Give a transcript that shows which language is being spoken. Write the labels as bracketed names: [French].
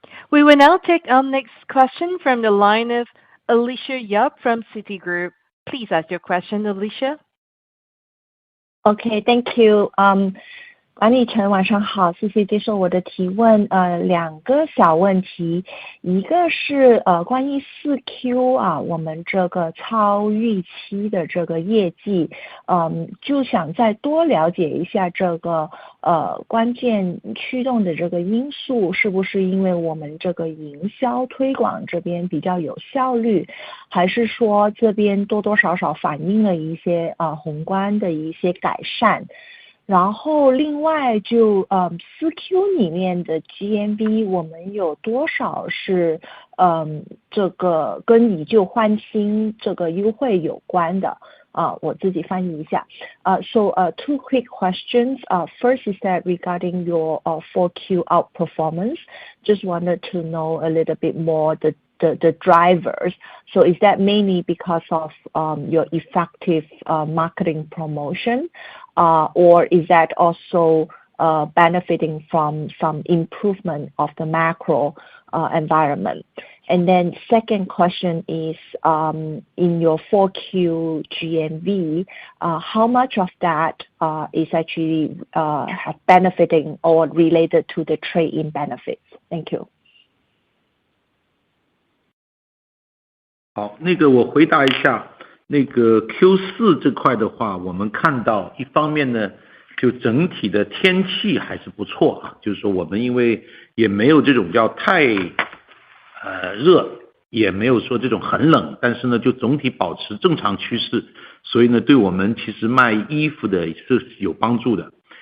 [English] We will now take our next question from the line of Alicia Yap from Citigroup. Please ask your question, Alicia. Okay, thank you. [Chinese] 管理层晚上好，谢谢接受我的提问。两个小问题，一个是关于4Q 啊，我们这个超预期的这个业绩，就想再多了解一下这个关键驱动的这个因素，是不是因为我们这个营销推广这边比较有效率，还是说这边多多少少反映了一些宏观的一些改善？然后另外就4Q 里面的 GMV 我们有多少是这个跟以旧换新这个优惠有关的？我自己翻译一下。 [English] So two quick questions. First is that regarding your 4Q outperformance, just wanted to know a little bit more the drivers. So is that mainly because of your effective marketing promotion, or is that also benefiting from some improvement of the macro environment? And then second question is, in your 4Q GMV, how much of that is actually benefiting or related to the trade-in benefits? Thank you. [Chinese] 好，我回答一下Q4 这块的话，我们看到一方面呢，就整体的天气还是不错啊，就是说我们因为也没有这种叫太热，也没有说这种很冷，但是呢就总体保持正常趋势，所以呢对我们其实卖衣服的是有帮助的。